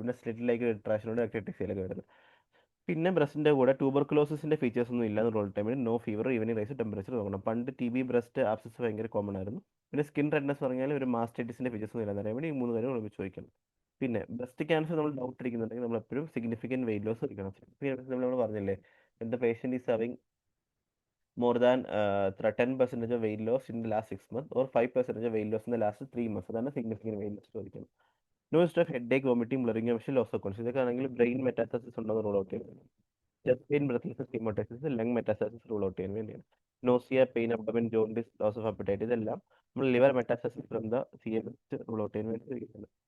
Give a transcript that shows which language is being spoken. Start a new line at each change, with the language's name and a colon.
Malayalam: പിന്നെ സ്ലിറ്റിലേക്ക് റിട്രാക്ഷനോട് എക്ടിക്സിയിലൊക്കെ വരുന്നത്. പിന്നെ ബ്രസ്റ്റിന്റെ കൂടെ ട്യൂബർക്കുലോസിന്റെ ഫീച്ചേഴ്സ് ഒന്നും ഇല്ലാന്ന് റോൾ ടൈമിൽ no fever, evening rice, temperature നോക്കണം. പണ്ട് ടി ബി, ബ്രസ്റ്റ് ആബ്സസ് ഭയങ്കര കോമൺ ആയിരുന്നു. പിന്നെ സ്കിൻ റെഡ്നെസ് പറഞ്ഞാൽ ഒരു മാസ്റ്റൈറ്റിസിന്റെ ഫീച്ചേഴ്സ് ഒന്നും ഇല്ലാന്ന് അറിയാൻ വേണ്ടി ഈ മൂന്ന് കാര്യം ഒരുമിച്ച് ചോദിക്കണം. പിന്നെ ബ്രസ്റ്റ് ക്യാൻസർ നമ്മൾ ഡൗട്ട് ഇരിക്കുന്നുണ്ടെങ്കിൽ നമ്മൾ എപ്പോഴും സിഗ്നിഫിക്കന്റ് വെയിറ്റ് ലോസ് എടുക്കണം. നമ്മൾ പറഞ്ഞില്ലേ,
English: The patient is having more than 10% of weight loss in the last 6 months or 5% of weight loss in the last 3 months.
Malayalam: അതാണ് സിഗ്നിഫിക്കന്റ് വെയിറ്റ് ലോസ് ചോദിക്കുന്നത്.
English: No history of headache, vomiting, blurring, പക്ഷേ loss of conscious.
Malayalam: ഇതൊക്കെ ആണെങ്കിൽ brain മെറ്റാസ്റ്റസിസ് ഉണ്ടോ എന്ന് rule out ചെയ്യും. Chest pain, breathlessness, ഹീമോട്ടൈസിസ്, lung metastasis rule out ചെയ്യാൻ വേണ്ടിയാണ്. Nausea, pain, abdomen, jaundice, loss of apatite, ഇതെല്ലാം നമ്മൾ liver മെറ്റാസ്റ്റസിസ് from the C A breast rule out ചെയ്യാൻ വേണ്ടി ഉപയോഗിക്കുന്നത്.